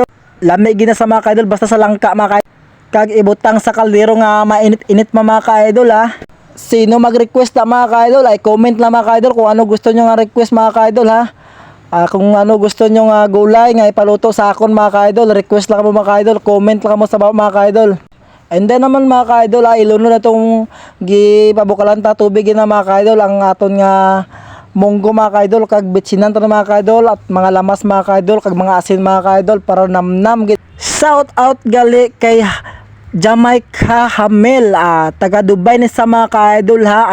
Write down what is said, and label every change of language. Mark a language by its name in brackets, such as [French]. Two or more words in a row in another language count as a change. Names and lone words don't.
[Hiligaynon] Lami gina sa mga ka-idol basta sa langka mga ka-idol. Kag ibutang sa kaldero nga mainit-init mga ka-idol ha. [Filipino] Sino mag-request na mga ka-idol ay comment lang mga ka-idol kung ano gusto nyo nga request mga ka-idol ha. [Hiligaynon] Kung ano gusto nyo nga gulay nga ipaluto sa akon mga ka-idol, request lang mo mga ka-idol, comment lang mo sa baba mga ka-idol. [English] And then [Hiligaynon] naman mga ka-idol, iluno na itong gipabukalan ta tubig na mga ka-idol ang aton nga munggo mga ka-idol, kag bitsinan ta mga ka-idol at mga lamas mga ka-idol, kag mga asin mga ka-idol para namnam. [English] Shout out [Hiligaynon] gali kay Jamaica Hamel, taga Dubai ni sa mga ka-idol ha.